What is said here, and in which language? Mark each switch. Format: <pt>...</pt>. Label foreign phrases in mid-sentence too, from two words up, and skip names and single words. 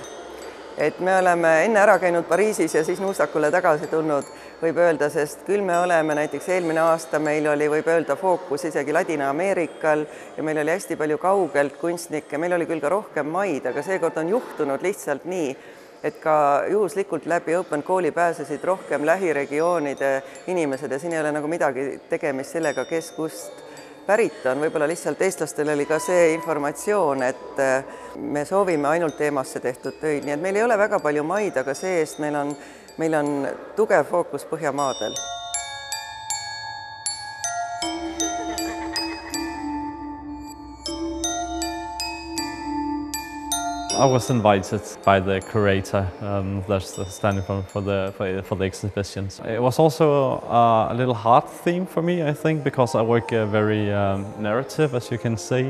<et>Et me oleme enne ära käinud Pariisis ja siis nuusakule tagasi tulnud, võib öelda, sest küll me oleme näiteks eelmine aasta meil oli, võib öelda, fookus isegi Ladina-Ameerikal ja meil oli hästi palju kaugelt kunstnikke, meil oli küll ka rohkem maid, aga seekord on juhtunud lihtsalt nii, et ka juhuslikult läbi Open Calli pääsesid rohkem lähiregioonide inimesed ja siin ei ole nagu midagi tegemist sellega, kes kust pärit on. Võib-olla lihtsalt eestlastel oli ka see informatsioon, et me soovime ainult teemasse tehtud töid, nii et meil ei ole väga palju maid, aga see-eest meil on tugev fookus Põhjamaadel.</et> <en>I was invited by the curator that's standing for the exhibitions. It was also a little hard theme for me, I think, because I work very narrative, as you can see.</en>